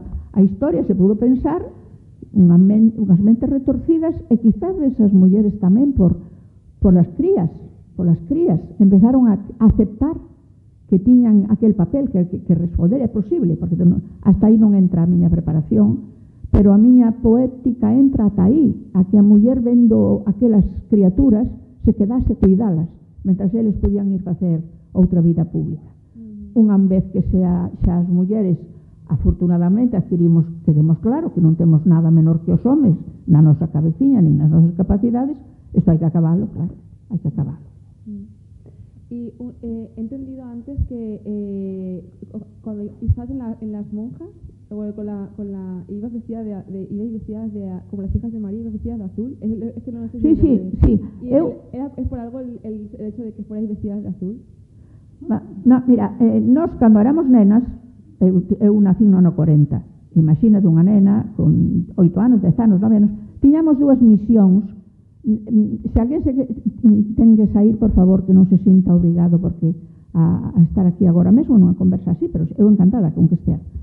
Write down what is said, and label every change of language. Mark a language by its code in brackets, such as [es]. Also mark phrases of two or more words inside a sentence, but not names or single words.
[gl] historia, se pudo pensar unhas mentes retorcidas e quizás desas mulleres tamén [es] por las crías [gl] empezaron a aceptar que tiñan aquel papel que responder é posible, porque hasta aí non entra a miña preparación, pero a miña poética entra ata aí, a que a muller vendo aquelas criaturas se quedase a cuidalas, mentras eles podían ir facer outra vida pública. Unha vez que xa as mulleres afortunadamente quedemos claro que non temos nada menor que os homes na nosa cabeciña nin nas nosas capacidades, isto hai que acabalo, claro, hai que acabalo. [es] Y he entendido antes que cuando estás en las monjas, bueno, ibas vestidas como las hijas de María, ibas vestidas de azul. Es que no sé si Sí. Y es por algo el hecho de que fuerais vestidas de azul. No, [gl] mira, nós cando éramos nenas, eu nací no ano 40, imagínate unha nena con 8 anos, 10 anos, 9 anos, tiñamos dúas misións. Se alguén ten que sair, por favor, que non se sinta obrigado porque a estar aquí agora mesmo nunha conversa así, pero eu encantada con que estea.